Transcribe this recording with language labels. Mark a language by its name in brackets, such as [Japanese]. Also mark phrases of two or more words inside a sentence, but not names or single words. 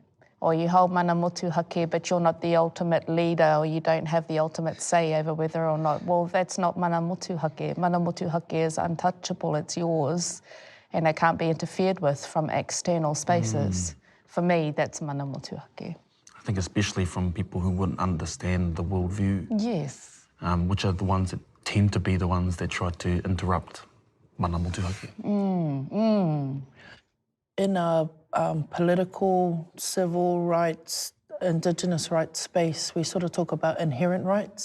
[English] Or you hold [Māori] mana Motuhake, [English] but you're not the ultimate leader, or you don't have the ultimate say over whether or not. Well, that's not [Māori] mana Motuhake. Mana Motuhake [English] is untouchable, it's yours, and it can't be interfered with from external spaces. For me, that's [Māori] mana Motuhake. [English] I think especially from people who wouldn't understand the worldview. Yes. Which are the ones that tend to be the ones that try to interrupt [Māori] mana Motuhake. [English] In a political, civil rights, Indigenous rights space, we sort of talk about inherent rights.